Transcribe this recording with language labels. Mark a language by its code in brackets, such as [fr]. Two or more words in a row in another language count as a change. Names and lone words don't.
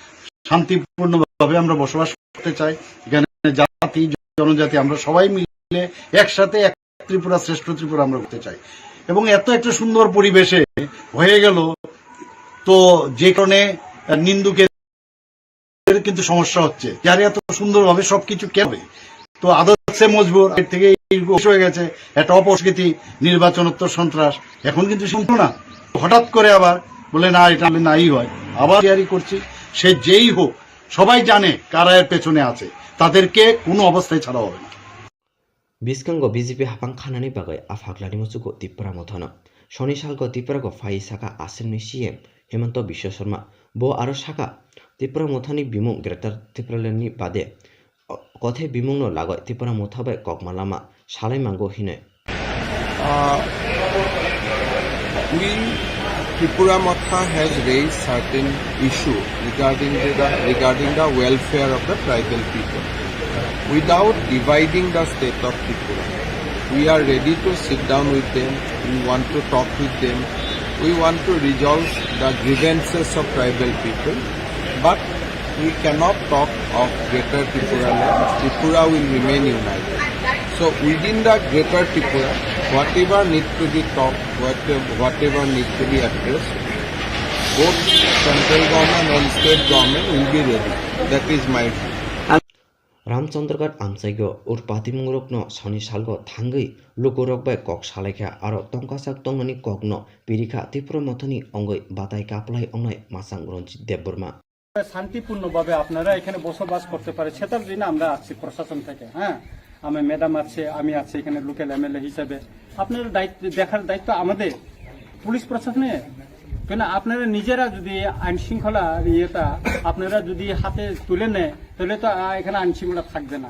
[bn] শান্তিপূর্ণভাবে আমরা বসবাস করতে চাই এখানে জাতি জনজাতি আমরা সবাই মিলে একসাথে এক ত্রিপুরা শ্রেষ্ঠ ত্রিপুরা আমরা করতে চাই এবং এত একটা সুন্দর পরিবেশে হয়ে গেল তো যে কারণে নিন্দুকে কিন্তু সমস্যা হচ্ছে, যার এত সুন্দরভাবে সবকিছু কেবে তো আদর্শে মজবুর এর থেকে হয়ে গেছে একটা অপস্কৃতি, নির্বাচনোত্তর সন্ত্রাস। এখন কিন্তু শুনতো না, হঠাৎ করে আবার বলে না এটা নাই হয়, আবার তৈরি করছি। সে যেই হোক, সবাই জানে কারা এর পেছনে আছে, তাদেরকে কোনো অবস্থায় ছাড়া হবে না। [trp] Biskango BJP hapang khanani bagai afaglani musuko Tripura mothano. Shoni salgo Tripura go fai saka asimni CM Hemanto Biswa Sharma bo aro saka Tripura mothani bimung greater Tripura leni bade kothe bimung no lagoi Tripura mothabai kokmalama salai mango hine. [en] We Tripura Motha has raised certain issue regarding the welfare of the tribal people. Without dividing the state of Tripura, we are ready to sit down with them. We want to talk with them. We want to resolve the grievances of tribal people. But we cannot talk of Greater Tripura land. Tripura will remain united. So within the Greater Tripura, whatever needs to be talked, whatever needs to be addressed, both central government and state government will be ready. That is my view. [trp] Ramchandragat amsaigo ur patimungurokno Shoni salgo thangai lukorokbai kok salaikha aro tongkasak tongmani kokno pirikha Tripura mothani ongoi batai kaplai ongnai masang Ranjit Deborma. [bn] শান্তিপূর্ণভাবে আপনারা এখানে বসবাস করতে পারে সেটার জন্য আমরা আছি প্রশাসন থেকে। হ্যাঁ, আমি ম্যাডাম আছে, আমি আছি এখানে লোকাল এমএলএ হিসেবে। আপনার দায়িত্ব দেখার দায়িত্ব আমাদের পুলিশ প্রশাসনে। কেন আপনারা নিজেরা যদি আইন শৃঙ্খলা ইয়েটা আপনারা যদি হাতে তুলে নেয় তাহলে তো এখানে আইন শৃঙ্খলা থাকবে না।